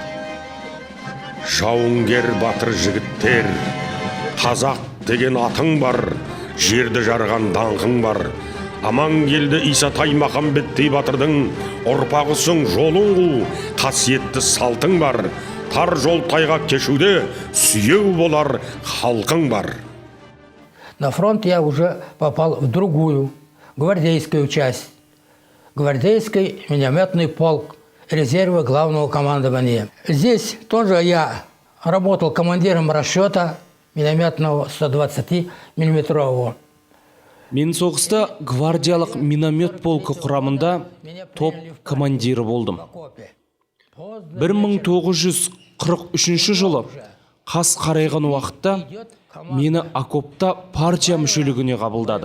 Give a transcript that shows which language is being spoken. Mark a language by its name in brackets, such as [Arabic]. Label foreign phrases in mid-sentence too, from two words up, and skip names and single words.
[Kazakh] Жауынгер батыр жігіттер, қазақ деген атың бар, жерді жарған даңқың бар. Аман келді Исатай Махамбеттей батырдың ұрпағысың, жолың қу, қасиетті салтың бар. Тар жол тайғақ кешуде сүйеу болар халқың бар. [Russian] На фронт я уже попал в другую гвардейскую часть. Гвардейский минометный полк резерва главного командования. Здесь тоже я работал командиром расчета минометного 120-миллиметрового. [Kazakh] Мен соғыста гвардиялық миномет полкі құрамында топ командирі болдым. 1943 жылы қас қарайған уақытта мені окопта партия мүшелігіне қабылдады.